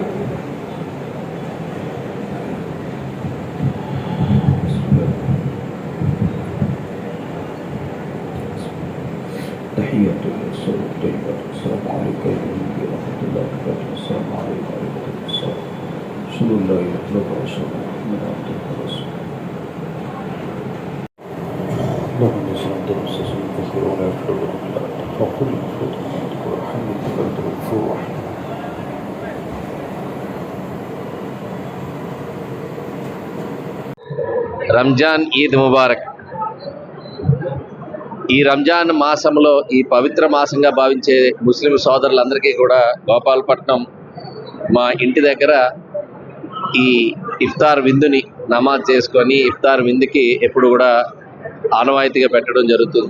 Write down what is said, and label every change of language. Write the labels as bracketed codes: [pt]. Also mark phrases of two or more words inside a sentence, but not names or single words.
[ar] تحية السلام السلام عليكم ورحمة الله وبركاته السلام عليكم ورحمة الله صلى الله عليه وسلم اللهم صل على سيدنا محمد وعلى آله وصحبه [te] రంజాన్ ఈద్ ముబారక్. ఈ రంజాన్ మాసంలో ఈ పవిత్ర మాసంగా భావించే ముస్లిం సోదరులందరికీ కూడా గోపాలపట్నం మా ఇంటి దగ్గర ఈ ఇఫ్తార్ విందుని నమాజ్ చేసుకొని ఇఫ్తార్ విందుకి ఎప్పుడు కూడా ఆనవాయితీగా పెట్టడం జరుగుతుంది.